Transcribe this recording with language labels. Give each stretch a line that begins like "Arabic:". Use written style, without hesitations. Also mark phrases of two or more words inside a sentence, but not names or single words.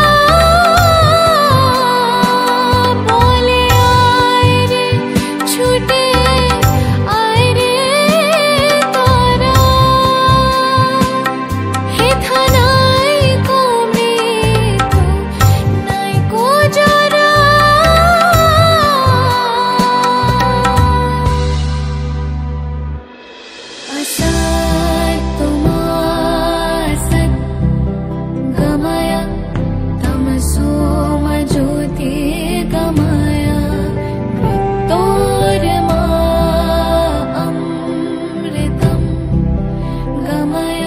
Bangla: বলে আয় রে ছুটে আয় রে তোরা, হেথা নাই কো মৃত্যু নাই কো জরা।
Sanskrit: असत् असत् गमय तमसो मा ज्योतिर्गमय, मृत्योर्मा अमृतं गमय।